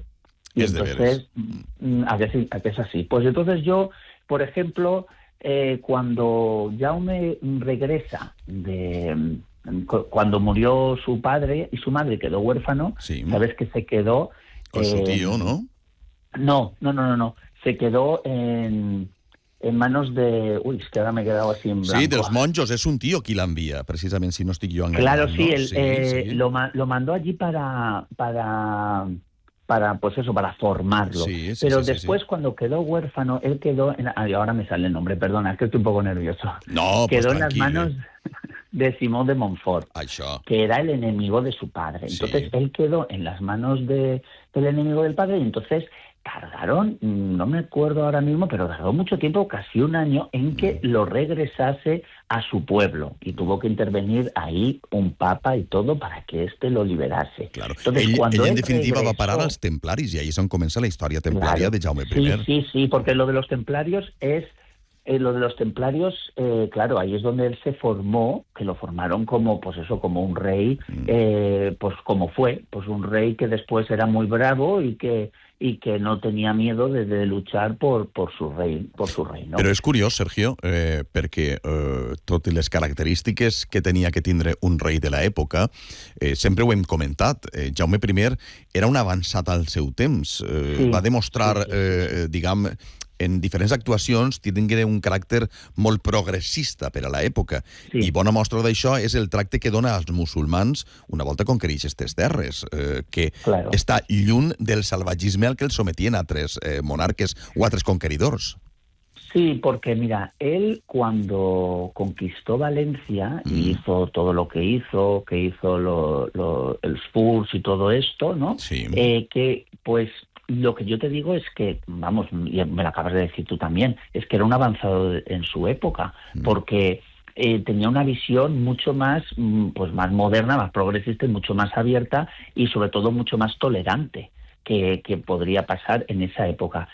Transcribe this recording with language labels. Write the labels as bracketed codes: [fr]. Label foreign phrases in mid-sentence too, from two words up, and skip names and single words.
[es] Y entonces, a veces es así. Pues entonces yo, por ejemplo, cuando Jaume regresa cuando murió su padre y su madre quedó huérfano, sabes que se quedó... Con su tío, ¿no? No. Se quedó en manos de... Uy, es que ahora me he quedado así en blanco. [ca] Sí, dels monjos, és un tio qui l'envia, precisament, si no estic jo enganyat. [es] Claro, sí, ¿no? Lo mandó allí para pues eso, para formarlo. Pero después, cuando quedó huérfano, él quedó... ahora me sale el nombre, perdona, es que estoy un poco nervioso. No, quedó en las manos de Simón de Montfort, que era el enemigo de su padre. Entonces, él quedó en las manos del enemigo del padre, y entonces... tardaron, no me acuerdo ahora mismo, pero tardó mucho tiempo, casi un año, en que lo regresase a su pueblo, y tuvo que intervenir ahí un papa y todo para que éste lo liberase. Claro. Entonces, [ca] ell en definitiva va parar als templaris, i ahí és on comença la història templària de Jaume I. [es] Sí, porque lo de los templarios es lo de los templarios, claro, ahí es donde él se formó, que lo formaron como, pues eso, como un rey, pues como fue, pues un rey que después era muy bravo y que no tenía miedo de luchar por su rey, ¿no? [ca] Però és curiós, Sergio, perquè totes les característiques que tenia que tindre un rei de l'època, sempre ho hem comentat, Jaume I era un avançat al seu temps, va demostrar, diguem, en diferents actuacions tingué un caràcter molt progressista per a l'època. I bona mostra d'això és el tracte que dona als musulmans una volta conquereix aquestes terres, que està lluny del salvatgisme al que els sometien altres monarques o altres conqueridors. [es] Sí, porque mira, él cuando conquistó Valencia y hizo todo lo que hizo el Spurs y todo esto, ¿no? Sí. Que pues lo que yo te digo es que, vamos, y me lo acabas de decir tú también, es que era un avanzado en su época, porque tenía una visión mucho más, pues más moderna, más progresista y mucho más abierta y sobre todo mucho más tolerante que podría pasar en esa época.